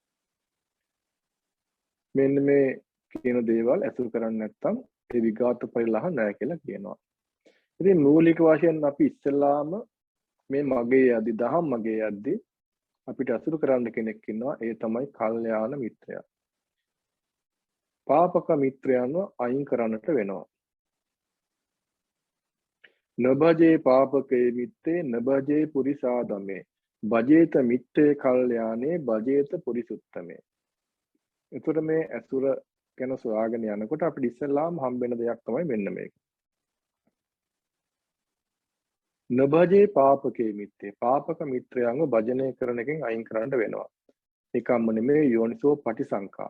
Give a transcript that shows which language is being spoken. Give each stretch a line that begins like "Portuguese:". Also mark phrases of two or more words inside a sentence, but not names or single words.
Sinhala: මෙන්න මේ කියන දේවල් ඇසුරු කරන්නේ නැත්නම් ඒ විඝාත පරිලාහ නැහැ කියලා කියනවා. ඉතින් මූලික වශයෙන් අපි ඉස්සෙල්ලාම මේ මගේ යද්දි, දහම් මගේ යද්දි අපිට අසුරු කරන්න කෙනෙක් ඉන්නවා. ඒ තමයි කල්යාණ මිත්‍රයා. පාපක මිත්‍රයන්ව අයින් කරන්නට වෙනවා.
Pali: නබජේ පාපකේ මිත්තේ නබජේ පුරිසාදමේ බජේත මිත්තේ කල්යාණේ බජේත පුරිසුත්තමේ.
Sinhala: එතකොට මේ ඇසුර ගැන සොයාගෙන යනකොට අපිට ඉස්සෙල්ලාම හම්බෙන දෙයක් තමයි මෙන්න මේක.
Pali: නබජේ පාපකේ මිත්තේ.
Sinhala: පාපක මිත්‍රයන්ව භජනය කරන එකෙන් අයින් කරන්න වෙනවා. ඒකම්ම නෙමෙයි
Pali: යෝනිසෝ පටිසංකා.